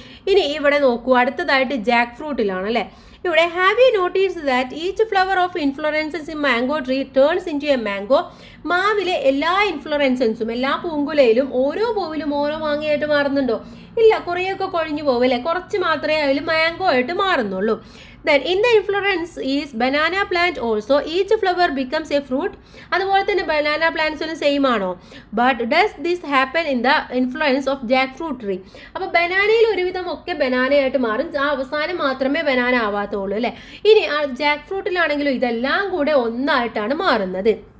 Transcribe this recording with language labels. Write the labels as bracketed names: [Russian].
[Malayalam] ഇനി ഇവിടെ നോക്കൂ, അടുത്തതായിട്ട് ജാക്ക് ഫ്രൂട്ടിലാണ് അല്ലേ. ഇവിടെ [English] Have you notice that each flower of inflorescences in mango tree turns into a mango. [Malayalam] മാവിലെ എല്ലാ ഇൻഫ്ലോറൻസൻസും, എല്ലാ പൂങ്കുലയിലും ഓരോ പൂവിലും ഓരോ മാങ്ങയായിട്ട് മാറുന്നുണ്ടോ? ഇല്ല, കുറേയൊക്കെ കൊഴിഞ്ഞു പോകും അല്ലേ, കുറച്ച് മാത്രമേ അതിൽ മാംഗോ ആയിട്ട് മാറുന്നുള്ളൂ. [English] Then in the inflorescence is banana plant also, each flower becomes a fruit. [Malayalam] അതുപോലെ തന്നെ banana plants സെയിം ആണോ? [English] But does this happen in the influence of jackfruit tree. [Malayalam] അപ്പോൾ ബനാനയിൽ ഒരുവിധം ഒക്കെ ബനാനയായിട്ട് മാറും, ആ അവസാനം മാത്രമേ ബനാന ആവാത്തുള്ളൂ അല്ലേ. ഇനി ജാക്ക് ഫ്രൂട്ടിലാണെങ്കിലും ഇതെല്ലാം കൂടെ ഒന്നായിട്ടാണ് മാറുന്നത്.